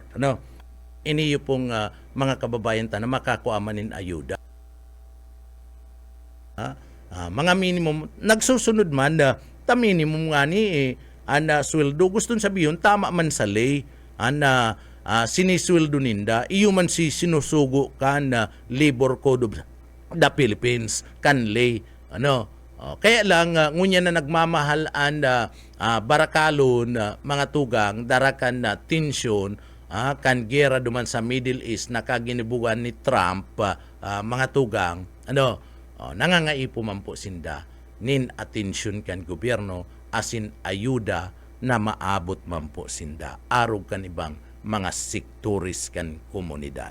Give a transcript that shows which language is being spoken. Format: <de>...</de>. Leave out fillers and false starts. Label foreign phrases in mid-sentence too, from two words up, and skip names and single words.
<bik>Iniyo pong mga kababayan ta na makakuha manin ayuda. Mga minimum, nagsusunod man ta minimum nga ni sweldo. Gustong sabihin, tama man sa lay, sinisweldo ninda, iyo man si sinusugo kan Labor Code of the Philippines, kan lay. Kaya lang, ngunya na nagmamahal barakalon, mga tugang, darakan na tensyon, kan gera duman sa Middle East na kaginibugan ni Trump, mga tugang, nangangaipo man po sinda, nin atensyon kan gobyerno, asin ayuda na maabot man po sinda, arog kan ibang mga sektoris kan komunidad.</bik>